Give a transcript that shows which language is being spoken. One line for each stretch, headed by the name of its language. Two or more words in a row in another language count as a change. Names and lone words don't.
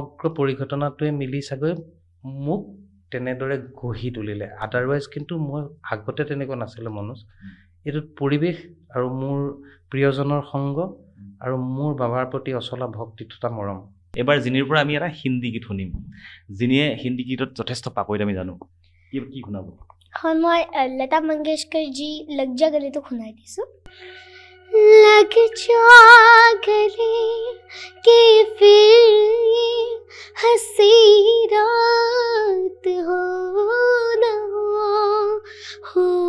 Assamese: এই সমগ্ৰ পৰিঘটনাটোৱে মিলি চাগৈ মোক তেনেদৰে গঢ়ি তুলিলে আদাৰৱাইজ কিন্তু মই আগতে তেনেকুৱা নাছিলোঁ মনোজ এইটোত পৰিৱেশ আৰু মোৰ প্ৰিয়জনৰ সংগ আৰু মোৰ বাবাৰ প্ৰতি অচলা ভক্তি তথা মৰম এবাৰ জিনিৰ পৰা আমি এটা হিন্দী গীত শুনিম জিনিয়ে হিন্দী গীতত যথেষ্ট পাকৈত আমি জানো কি শুনাব
Hindi: हाँ मैं लता मंगेशकर जी लग जा गले तो खुनाई थी सो लग जा गले कि फिर ये हंसी रात हो न हो